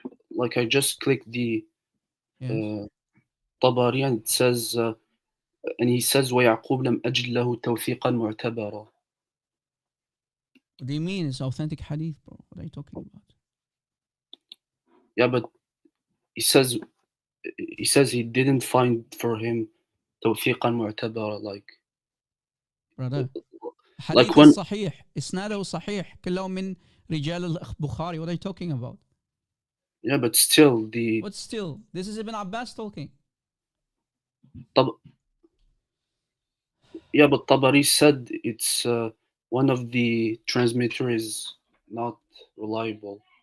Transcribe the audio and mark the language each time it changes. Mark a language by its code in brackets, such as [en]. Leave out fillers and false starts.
[en] Like I just clicked the Tabari, and it says, and he says, [ar] وَيَعْقُوبْ لَمْ أَجِدْ لَهُ تَوْثِيقًا مُعْتَبَرًا. [en] What do you mean? It's authentic hadith, bro. What are you talking about? Yeah, but he says he didn't find for him [ar] توثيقا معتبرا, [en] like brother. like [ar] حديث [en] when [ar] الصحيح إسناده صحيح كلهم من رجال البخاري. [en] What are you talking about? yeah, but still the What still? This is Ibn Abbas talking. Yeah, but Tabari said it's one of the transmitter is not reliable.